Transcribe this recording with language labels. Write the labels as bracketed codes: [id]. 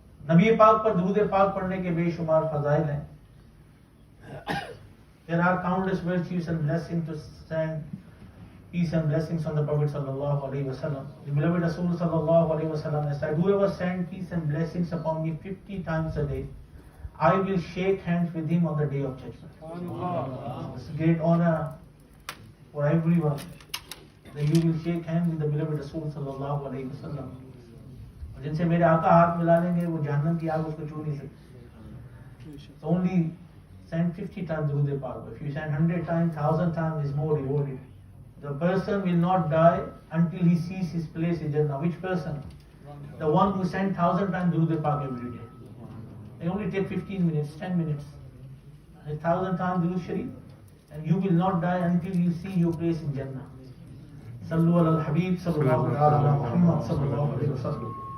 [ur] نبی پاک پر درود پاک پڑھنے کے بے شمار فضائل ہیں. [en] There are countless virtues and blessings to send peace and blessings on the Prophet sallallahu alaihi wasallam. The beloved Rasul sallallahu alaihi wasallam has said, whoever sends peace and blessings upon me 50 times a day, I will shake hands with him on the day of judgment. It's a great honor for everyone that you will shake hands with the beloved Rasul sallallahu alaihi wasallam. [ur] اور جن سے میرے آقا ہاتھ ملا لیں گے وہ جہنم کی آگ اس کو چھو نہیں سکتی. [en] So only send 50 times درود پاک. If you send 100 times, 1000 times is more rewarded. The person will not die until he sees his place in Jannah. Which person? The one who sent 1000 times درود پاک every day. They only take 15 minutes, 10 minutes. 1000 times درود شریف, and you will not die until you see your place in Jannah. [ar] صلو علی الحبیب صلی اللہ علیہ محمد صلی اللہ علیہ وسلم.